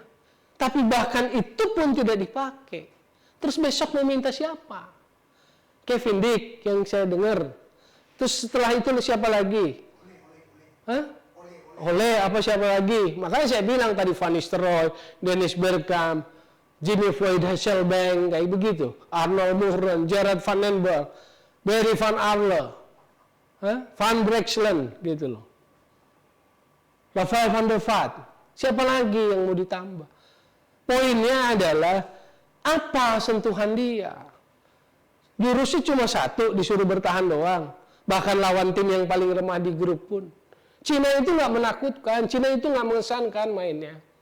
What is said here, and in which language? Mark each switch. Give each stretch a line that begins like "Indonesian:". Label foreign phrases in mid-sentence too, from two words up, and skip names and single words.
Indonesian: Tapi bahkan itu pun tidak dipakai. Terus besok mau minta siapa? Kevin Dick yang saya dengar. Terus setelah itu siapa lagi? Hah? Oleh apa siapa lagi? Makanya saya bilang tadi Van Nistelrooy, Dennis Bergkamp, Jimmy Floyd Hasselbank, kayak begitu. Arnold Moeren, Gerard van den Berg, Barry Van Arle, Van Breukelen, gitu loh. Rafael van der Vaart. Siapa lagi yang mau ditambah? Poinnya adalah apa sentuhan dia? Jurusnya cuma 1, disuruh bertahan doang. Bahkan lawan tim yang paling lemah di grup pun. Cina itu nggak menakutkan, Cina itu nggak mengesankan mainnya.